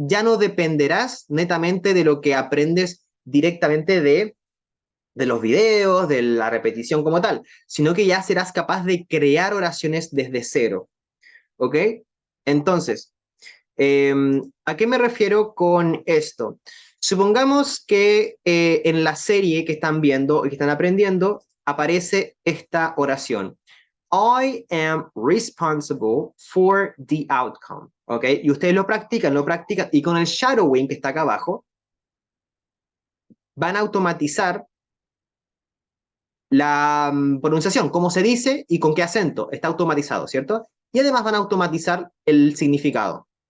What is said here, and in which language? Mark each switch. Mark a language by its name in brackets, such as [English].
[Spanish] Ya no dependerás netamente de lo que aprendes directamente de los videos, de la repetición como tal, sino que ya serás capaz de crear oraciones desde cero. ¿Ok? Entonces, ¿a qué me refiero con esto? Supongamos que en la serie que están viendo y que están aprendiendo aparece esta oración. [English] I am responsible for the outcome. [Spanish] ¿Ok? Y ustedes lo practican y con el shadowing que está acá abajo, van a automatizar la pronunciación, cómo se dice y con qué acento. Está automatizado, ¿cierto? Y además van a automatizar el significado.